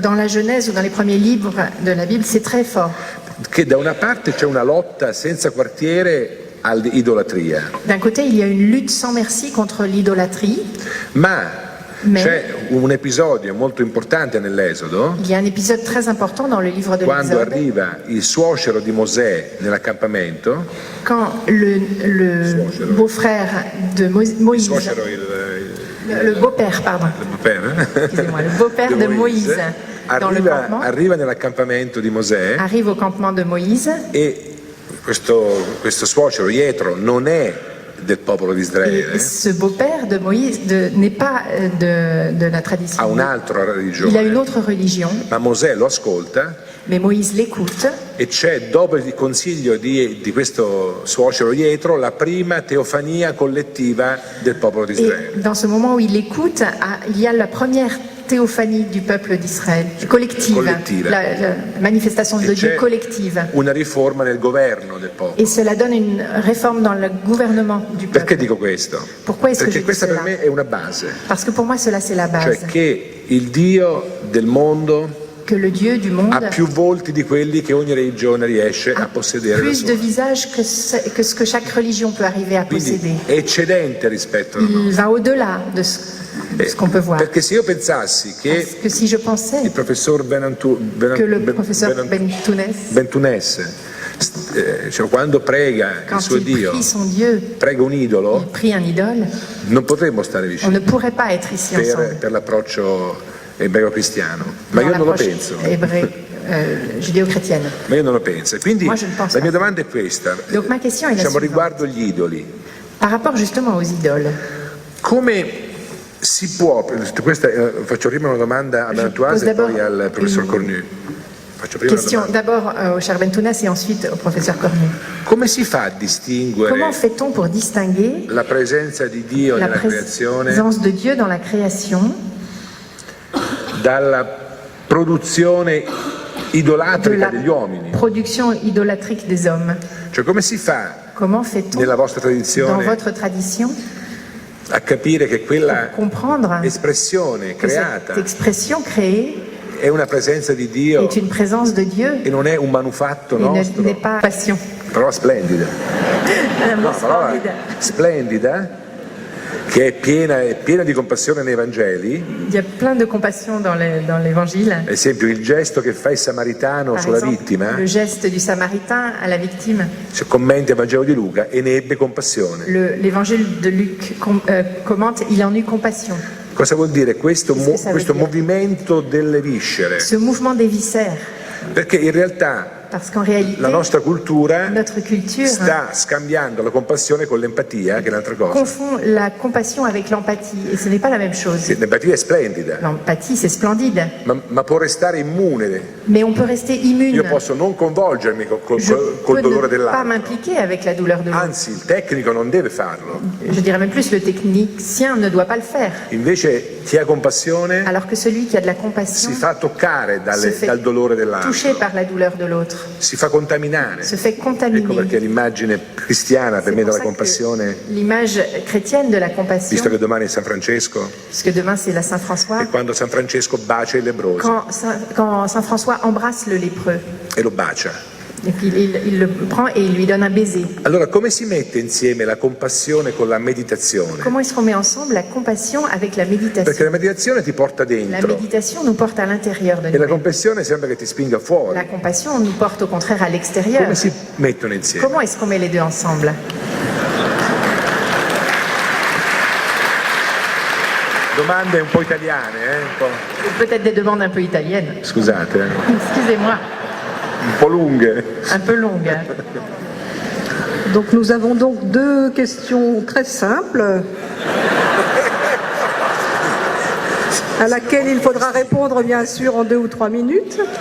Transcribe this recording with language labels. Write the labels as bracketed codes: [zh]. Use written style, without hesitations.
[fr] Dans la Genèse ou dans les premiers livres de la Bible, c'est très fort. [it] Che da una parte c'è una lotta senza quartiere all'idolatria. [fr] D'un côté, il y a une lutte sans merci contre l'idolâtrie. [it] Mais c'è un episodio molto importante nell'Esodo. [fr] Il y a un épisode très important dans le livre de [it] Quando [fr] l'Exode. [it] arriva il suocero di Mosè nell'accampamento. [fr] Quand le beau-frère de Moïse. Le beau-père, pardon. Excusez-moi, le beau-père de Moïse. Dans le campement. [it] Arriva nell'accampamento di Mosè. [fr] Arrive au campement de Moïse. [it] E questo suocero Jetro non è del popolo di Israele. [fr] Ce beau-père de Moïse n'est pas de la tradition. [it] Ha un'altra religione. [fr] Il a une autre religion. [it] Ma Mosè lo ascolta. [fr] Mais Moïse l'écoute. [it] E c'è, dopo il consiglio di questo suocero Jetro, la prima teofania collettiva del popolo di Israele. [fr] Et dans ce moment où il écoute, il y a la première théophanie du peuple d'Israël, collective. La manifestation de Dieu collective. [it] Una riforma nel governo del popolo. [fr] Et cela donne une réforme dans le gouvernement du peuple. [it] Perché dico questo? [fr] Pourquoi est-ce que je dis [it] questa [fr] cela? [it] per me è una base. [fr] Parce que pour moi cela c'est la base. [it] Cioè che il Dio del mondo [fr] que le Dieu du monde [it] ha più volti di quelli che ogni religione riesce a possedere da [fr] plus de [it] sola. [fr] visages que ce que chaque religion peut arriver à [it] Quindi [fr] posséder. [it] è eccedente rispetto alla [fr] Il va au-delà de ce ce qu'on peut voir. [it] Perché se io pensassi che [fr] Parce que si je pensais [it] il professor [fr] que le professeur [it] Bentunes, cioè, quando prega [fr] quand [it] il suo [fr] il [it] Dio, [fr] prie son Dieu, [it] prega un idolo, [fr] il prie un idole, [it] non potremmo stare [fr] on [it] vicini [fr] ne pourrait pas être ici ensemble. [it] per l'approccio ebreo-cristiano, ma io non lo penso. [fr] Judéo-chrétienne. [it] Ma io non lo penso. Quindi [fr] Moi, je ne pense [it] la mia [fr] pas. [it] domanda è questa, [fr] Donc ma question est la [it] diciamo [fr] suivante. [it] riguardo gli idoli. [fr] Par rapport justement aux idoles, [it] Come si può, questa, faccio prima una domanda a Bentuas e poi al professor Cornu. Faccio prima una [fr] question [it] domanda. [fr] d'abord au cher Bentounes et ensuite au professeur Cornu. [it] Come si fa a distinguere [fr] Comment fait-on pour distinguer [it] la presenza di Dio [fr] la [it] nella creazione [fr] présence de Dieu dans la création [it] dalla produzione [fr] de [it] idolatrica [fr] la [it] degli uomini? [fr] production idolâtrique des hommes? [it] Cioè come si fa [fr] Comment fait-on [it] nella vostra [fr] dans [it] tradizione [fr] votre tradition [it] a capire che quella [fr] pour comprendre [it] espressione [fr] que [it] creata [fr] cette expression créée [it] è una presenza di Dio [fr] est une présence de Dieu [it] e non è un manufatto [fr] et [it] nostro? [fr] n'est pas passion. [it] Parola splendida. No, parola splendida, che è piena di compassione nei Vangeli. [fr] Il y a plein de compassion dans l'évangile. [it] Ad esempio il gesto che fa il samaritano [fr] Par [it] sulla [fr] exemple, [it] vittima, [fr] le geste du samaritain à la victime. [it] se commenti il Vangelo di Luca, e ne ebbe compassione. [fr] L'évangile de Luc commente, il en eut compassion. [it] Cosa vuol dire questo, [fr] Qu'est-ce que ça veut [it] questo [fr] dire? [it] movimento delle viscere? [fr] Ce mouvement des viscères, [it] Perché in realtà [fr] parce qu'en réalité, [it] la nostra cultura [fr] notre culture [it] sta scambiando la compassione con l'empatia, che è un'altra cosa. [fr] confond la compassion avec l'empathie, et ce n'est pas la même chose. [it] L'empatia è splendida, [fr] L'empathie, c'est splendide, [it] ma può restare immune. [fr] mais on peut rester immune. [it] Io posso non coinvolgermi [fr] Je [it] col [fr] peux [it] dolore [fr] ne pas [it] dell'altro. [fr] m'impliquer avec la douleur de l'autre. [it] Anzi, il tecnico non deve farlo. [fr] Je dirais même plus, le technicien ne doit pas le faire. [it] Invece chi ha compassione [fr] Alors que celui qui a de la compassion [it] si fa toccare [fr] se fait [it] dal dolore [fr] touché [it] dell'altro, [fr] par la douleur de l'autre, [it] si fa contaminare. [fr] se fait [it] Ecco [fr] contaminer. [it] perché l'immagine cristiana per [fr] C'est [it] me [fr] pour [it] della [fr] ça que [it] compassione, [fr] l'image chrétienne de la compassion, [it] visto che domani è San Francesco, [fr] puisque demain c'est la Saint-François, [it] è quando San Francesco bacia il lebbroso [fr] quand Saint-François embrasse le lépreux, [it] e lo bacia. [fr] et puis il le prend et il lui donne un baiser. [it] Allora come si mette insieme la compassione con la meditazione? [fr] Comment est-ce qu'on met ensemble la compassion avec la [it] Perché [fr] méditation? [it] la meditazione ti porta [fr] La [it] dentro [fr] méditation nous porte à l'intérieur de [it] e la [fr] nous. [it] compassione sembra che ti spinga fuori. [fr] La compassion nous porte au contraire à l'extérieur. [it] Come si mettono insieme? [fr] Comment est-ce qu'on met les deux ensemble? [it] Domande un po' italiane, un po'. [fr] Peut-être des demandes un peu italiennes. [it] Scusate, [fr] Excusez-moi, [it] un po' lunghe. [fr] un peu longues. Donc nous avons donc deux questions très simples à laquelle il faudra répondre bien sûr en 2 ou 3 minutes.